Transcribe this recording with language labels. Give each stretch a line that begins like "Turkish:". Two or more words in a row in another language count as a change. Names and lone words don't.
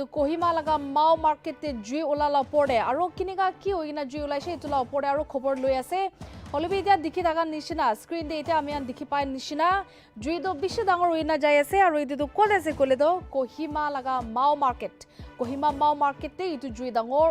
Naga Pidgin: Kohima laga Mau market te jui ulala pore aro kinika ki hoina jui ulaise itula pore aro khobor loi ase holebi ida dikhi dagan nishina screen de ita amian dikhi pai nishina jui do bishi dangor hoina jai ase aro itu kole ase kole do Kohima laga Mau market Kohima Mau market te itu jui dangor